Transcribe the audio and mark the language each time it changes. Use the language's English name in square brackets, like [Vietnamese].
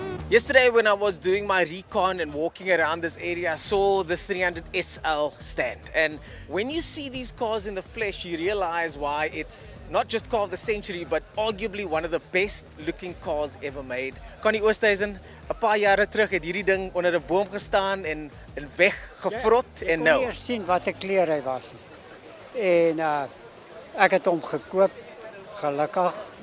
[English] Yesterday when I was doing my recon and walking around this area, I saw the 300 SL stand. And when you see these cars in the flesh, you realize why it's not just car of the century, but arguably one of the best looking cars ever made. [Afrikaans] Connie Oosthuizen, 'n paar jare terug het hierdie ding onder 'n boom gestaan en weggefrot en nou. Ek kon eers sien wat 'n kleur hy was nie. En ek het hom gekoop, gelukkig.